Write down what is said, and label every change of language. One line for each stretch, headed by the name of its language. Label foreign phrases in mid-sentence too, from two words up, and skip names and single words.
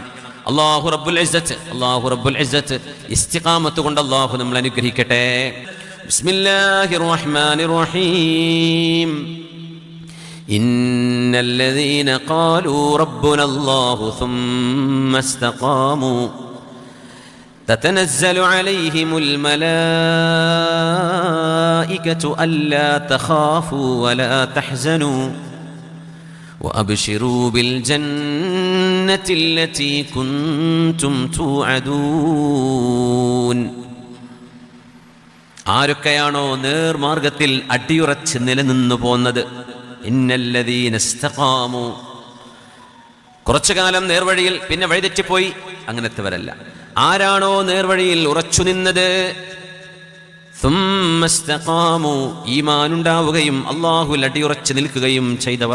Arabic: الله رب العزة
Malayalam: ഇസ്തിഖാമത്ത് കൊണ്ട് അല്ലാഹു നമ്മൾ അനുഗ്രഹിക്കട്ടെ.
Arabic: بسم الله الرحمن الرحيم. إن الذين قالوا ربنا الله ثم استقاموا تتنزل عليهم الملائكة ألا تخافوا ولا تحزنوا وأبشروا بالجنة التي كنتم توعدون.
Malayalam: ആരൊക്കെയാണോ നേർമാർഗത്തിൽ അടിയുറച്ച് നിലനിന്നു പോന്നത്?
Arabic: إن الذين استقاموا,
Malayalam: കുറച്ചു കാലം നേർവഴിയിൽ പിന്നെ വഴിതെറ്റിപ്പോയി, അങ്ങനത്തെവരല്ല. ആരാണോ നേർവഴിയിൽ ഉറച്ചു നിന്നത്,
Arabic: ثم استقاموا,
Malayalam: ഈമാനുണ്ടാവുകയും അല്ലാഹുവിൽ അടിയുറച്ച് നിൽക്കുകയും ചെയ്തവർ.